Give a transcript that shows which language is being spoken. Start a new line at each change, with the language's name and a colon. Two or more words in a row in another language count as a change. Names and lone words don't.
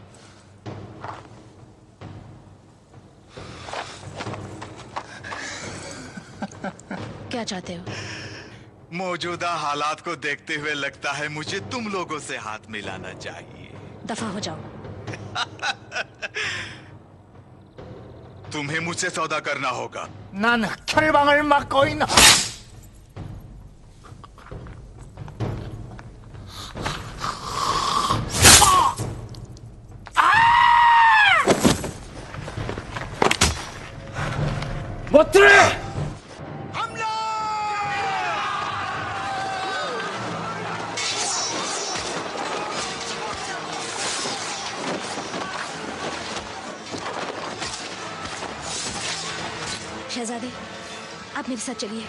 Hindi: क्या चाहते हो? मौजूदा हालात को देखते हुए लगता है मुझे तुम लोगों से हाथ मिलाना चाहिए। दफा हो जाओ। तुम्हें मुझसे सौदा करना होगा।
Korean: 난 혈방을 막고 있나? 못 들어!
Hindi: शहजादे, आप मेरे साथ चलिए।